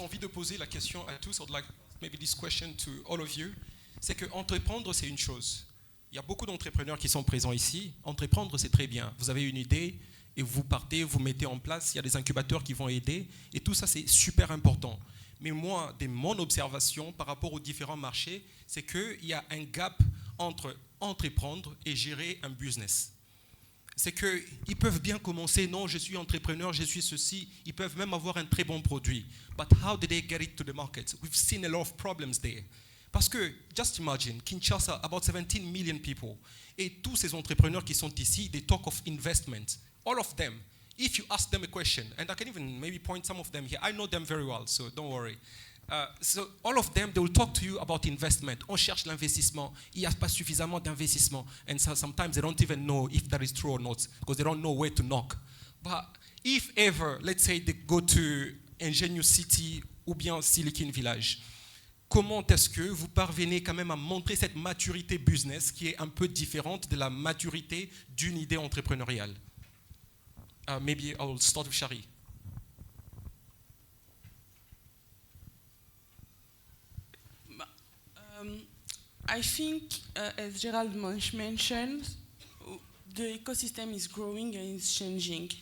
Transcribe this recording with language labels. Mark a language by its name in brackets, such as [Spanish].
[French] J'ai envie de poser la question à tous, [English] I'd like maybe this question to all of you. [French] C'est que entreprendre, c'est une chose. Il y a beaucoup d'entrepreneurs qui sont présents ici. Entreprendre, c'est très bien. Vous avez une idée et vous partez, vous mettez en place. Il y a des incubateurs qui vont aider. Et tout ça, c'est super important. Mais moi, de mon observation par rapport aux différents marchés, c'est qu'il y a un gap entre entreprendre et gérer un business. C'est qu'ils peuvent bien commencer, non, je suis entrepreneur, je suis ceci. Ils peuvent même avoir un très bon produit. [English] But how did they get it to the market? We've seen a lot of problems there. [French] Parce que, [English] just imagine, Kinshasa, about 17 million people, [French] et tous ces entrepreneurs qui sont ici, [English] they talk of investment. All of them, if you ask them a question, and I can even maybe point some of them here, I know them very well, so don't worry. So all of them, they will talk to you about investment. [French] On cherche l'investissement, il n'y a pas suffisamment d'investissement, [English] and so sometimes they don't even know if that is true or not, because they don't know where to knock. But if ever, let's say they go to [French] Ingenious City ou bien Silicon Village, comment est-ce que vous parvenez quand même à montrer cette maturité business qui est un peu différente de la maturité d'une idée entrepreneuriale? [English] Maybe I'll start with Shahi. I think, as Gerald mentioned, the ecosystem is growing and it's changing.